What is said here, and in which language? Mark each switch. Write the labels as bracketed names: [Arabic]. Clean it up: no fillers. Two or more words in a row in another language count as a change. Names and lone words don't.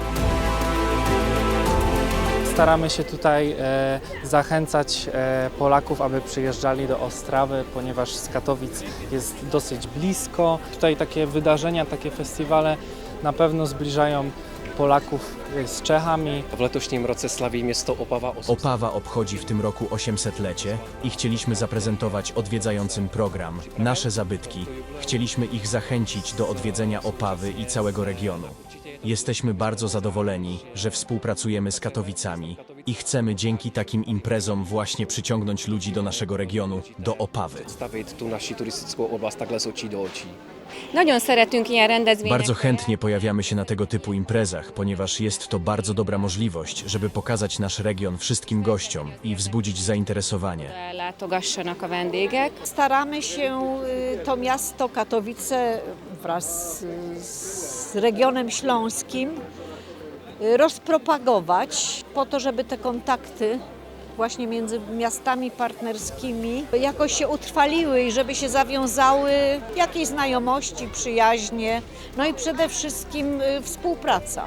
[Polish] Staramy się tutaj zachęcać Polaków, aby przyjeżdżali do Ostrawy, ponieważ z Katowic jest dosyć blisko. Tutaj takie wydarzenia, takie festiwale na pewno zbliżają Polaków z Czechami. [Czech] W letošním roce slavíme 100 Opava. [Polish] Opawa obchodzi w tym roku 800-lecie i chcieliśmy zaprezentować odwiedzającym program Nasze zabytki. Chcieliśmy ich zachęcić do odwiedzenia Opawy i całego regionu. Jesteśmy bardzo zadowoleni, że współpracujemy z Katowicami i chcemy dzięki takim imprezom właśnie przyciągnąć ludzi do naszego regionu, do Opawy. [Czech] Stavit tu naši turistickou oblast takhle z očí do očí. [Hungarian] Nagyon szeretünk ilyen rendezvényekre. [Polish] Bardzo chętnie pojawiamy się na tego typu imprezach, ponieważ jest to bardzo dobra możliwość, żeby pokazać nasz region wszystkim gościom i wzbudzić zainteresowanie. [Hungarian] Látogassanak a vendégek. [Polish] Staramy się to miasto Katowice wraz z regionem śląskim rozpropagować po to, żeby te kontakty właśnie między miastami partnerskimi jakoś się utrwaliły i żeby się zawiązały jakieś znajomości, przyjaźnie, no i przede wszystkim współpraca.